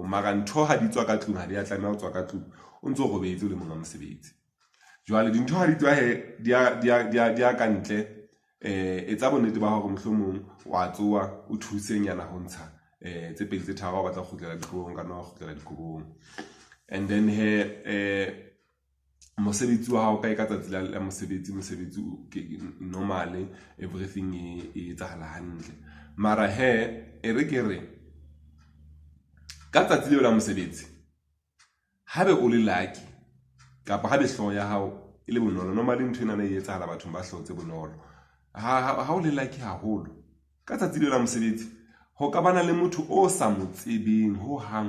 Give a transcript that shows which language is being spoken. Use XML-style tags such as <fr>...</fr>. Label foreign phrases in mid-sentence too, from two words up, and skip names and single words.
<st>Mara ntho ha di tswa ka tlung ha di a tlameha ho tswa ka tlung o ntso robetse o le monga mosebetsi. Jwale dintho ha di tswa he di a ka ntle, etsa bonnete ba hore mohlomong wa tsoa o thusenyana ho ntsha tse pedi tse tharo ba tla kgutlela dikobong ka nna kgutlela dikobong.</st> <en>And then</en> <st>he mosebetsi wa hao ka tsatsi la mosebetsi</st> <en>normally everything</en> <st>e etsahala hantle. Mara he e re ke re ka tsatsi leo la mosebetsi habe o le lucky kapa habe hloho ya hao e le bonolo, normally ntho ena e etsahala bathong ba hlotse bonolo. Ha o le lucky haholo ka tsatsi leo la mosebetsi ho ka bana le motho o sa mo tsebeng ho hang.</st>